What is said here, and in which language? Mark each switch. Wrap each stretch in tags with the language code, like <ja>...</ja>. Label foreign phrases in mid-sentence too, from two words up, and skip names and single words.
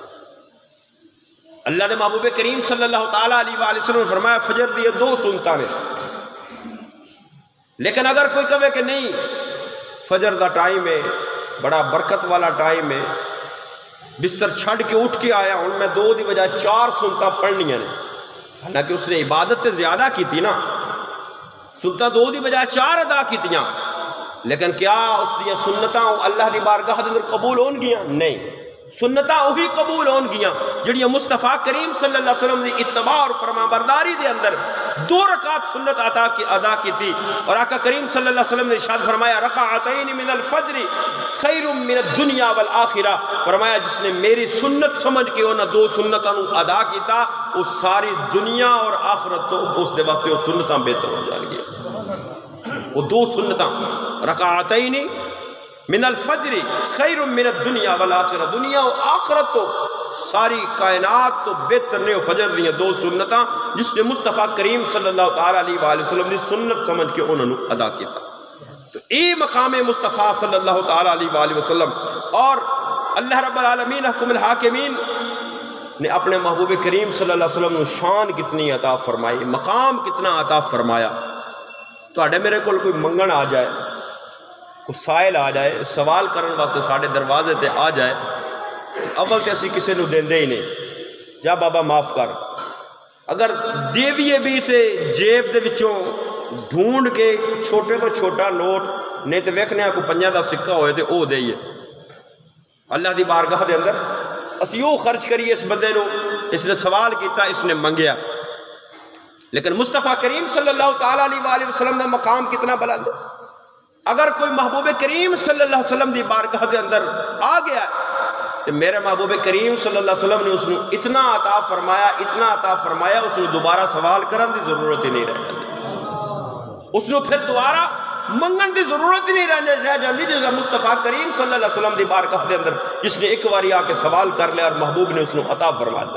<pa>اللہ دے محبوب کریم</pa> <ar>صلی اللہ تعالیٰ علیہ وآلہ وسلم</ar> <pa>نے فرمایا فجر دی 2 سنتاں نے، لیکن اگر کوئی کہے کہ نہیں فجر دا ٹائم ہے، بڑا برکت والا ٹائم ہے، بستر چھڑ کے اٹھ کے آیا ہوں میں 2 دی بجائے 4 سنتاں پڑھنیاں نے، حالانکہ اس نے عبادت تے زیادہ کی تھی نا، سنتاں 2 دی بجائے 4 ادا کی تیاں، لیکن کیا اس دی سنتاں اللہ دی بارگاہ دے اندر قبول ہون گیاں؟ نہیں. سنتاں وہی قبول ہون گیاں جڑیاں مصطفیٰ کریم</pa> <ar>صلی اللہ علیہ وسلم</ar> <pa>دی اتباع اور فرما برداری دے اندر 2 رکعت سنت ادا کی تھی.</pa> <ur>اور آقا کریم</ur> <ar>صلی اللہ علیہ وسلم</ar> <ur>نے ارشاد فرمایا</ur> <ar>رکعتین من الفجر خیر من الدنیا والآخرہ.</ar> <pa>فرمایا جس نے میری سنت سمجھ کے انہاں 2 سنتاں ادا کیتا وہ ساری دنیا اور آخرت تو اس دے واسطے وہ سنتاں بہتر ہو جان گیا. وہ 2 سنتاں</pa> <ar>رکعتین من الفجر خیر من الدنیا والآخرہ،</ar> <pa>دنیا و آخرت تو ساری کائنات تو بہتر نے فجر دیاں 2 سنتاں جس نے مصطفیٰ کریم</pa> <ar>صلی اللہ تعالیٰ علیہ وآلہ وسلم</ar> <pa>دی سنت سمجھ کے انہوں نے ادا کیتا. تو اے مقام مصطفیٰ</pa> <ar>صلی اللہ تعالیٰ علیہ وآلہ وسلم.</ar> <ur>اور اللہ</ur> <ar>رب العالمین حکم الحاکمین</ar> <ur>نے اپنے محبوب کریم</ur> <ar>صلی اللہ علیہ وسلم</ar> <ur>شان کتنی عطا فرمائی، مقام کتنا عطا فرمایا۔</ur> <pa>تو میرے کو کوئی منگن آ جائے، کوئی سائل آ جائے، سوال کرنے واسطے ساڑھے دروازے تے آ جائے، اول تے اسی کسی نو دیندے ہی نہیں، جا بابا معاف کر۔ اگر دیویے بھی تے جیب دے وچوں ڈھونڈ کے چھوٹے تو چھوٹا نوٹ نہیں تے ویکھنے کو 50 دا سکہ ہوئے تے او دئیے، اللہ دی بارگاہ دے اندر اسی او خرچ کریے اس بندے نو، اس نے سوال کیتا، اس نے منگیا۔ لیکن مصطفیٰ کریم</pa> <ar>صلی اللہ تعالیٰ علیہ وآلہ وسلم</ar> <pa>دا مقام کتنا بلند ہے۔ اگر کوئی محبوب کریم</pa> <ar>صلی اللہ علیہ وسلم</ar> <pa>دی بارگاہ دے اندر آ گیا تو میرے محبوب کریم</pa> <ar>صلی اللہ علیہ وسلم</ar> <pa>نے اس نے اتنا عطا فرمایا، اتنا عطا فرمایا، اس نے دوبارہ سوال کرن دی ضرورت ہی نہیں رہ جاتی، اس نے پھر دوبارہ منگن دی ضرورت ہی نہیں رہ جاتی، جیسا مصطفیٰ کریم</pa> <ar>صلی اللہ علیہ وسلم</ar> <pa>دی بارگاہ دے اندر جس نے ایک باری آ کے سوال کر لیا اور محبوب نے اس نے عطا فرمایا۔</pa>